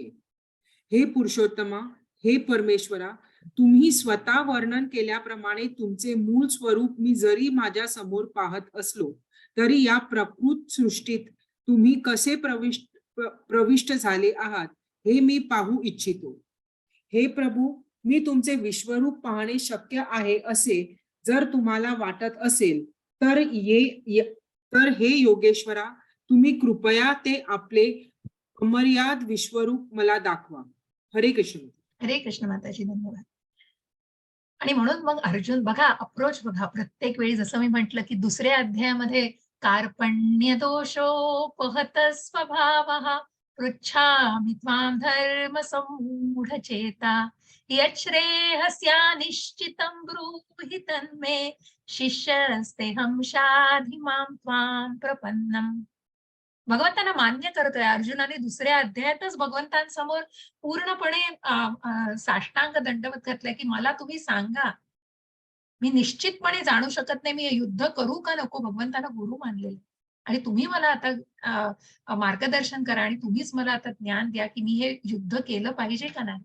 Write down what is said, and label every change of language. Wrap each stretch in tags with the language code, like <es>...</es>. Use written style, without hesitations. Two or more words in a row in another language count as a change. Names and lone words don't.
<mr>हे पुरुषोत्तमा, हे परमेश्वरा, तुम्ही स्वतः वर्णन केल्याप्रमाणे तुमचे मूळ स्वरूप मी जरी माझ्या समोर पाहत असलो तरी या प्रकृत सृष्टीत तुम्ही कसे प्रविष्ट झाले आहात हे मी पाहू इच्छितो. हे प्रभू, मी तुमचे विश्वरूप पाहणे शक्य आहे असे जर तुम्हाला वाटत असेल तर तर हे योगेश्वरा, तुम्ही कृपया ते आपले अमर्याद विश्वरूप मला दाखवा. हरे कृष्ण. हरे कृष्ण माताजी, धन्यवाद. आणि म्हणून मग अर्जुन बघा, अप्रोच बघा, प्रत्येक वेळी जसं मी म्हटलं, की दुसऱ्या अध्यायामध्ये</mr> <sa>कार्पण्य दोषोपहत स्वभावः पृच्छामि त्वां धर्म सम्मूढ चेता यच्छ्रेयस्या निश्चितं ब्रूहि तन्मे शिष्यस्तेऽहं शाधि मां त्वां प्रपन्नम्.</sa> <mr>भगवंतांना मान्य करतोय अर्जुनाने दुसऱ्या अध्यायातच भगवंतांसमोर पूर्णपणे साष्टांग दंडवत घातलाय, की मला तुम्ही सांगा. मी निश्चितपणे जाणू शकत नाही, मी युद्ध करू का नको? भगवंतांना गुरु मानलेलं आणि तुम्ही मला आता मार्गदर्शन करा आणि तुम्हीच मला आता ज्ञान द्या, की मी हे युद्ध केलं पाहिजे का नाही?</mr>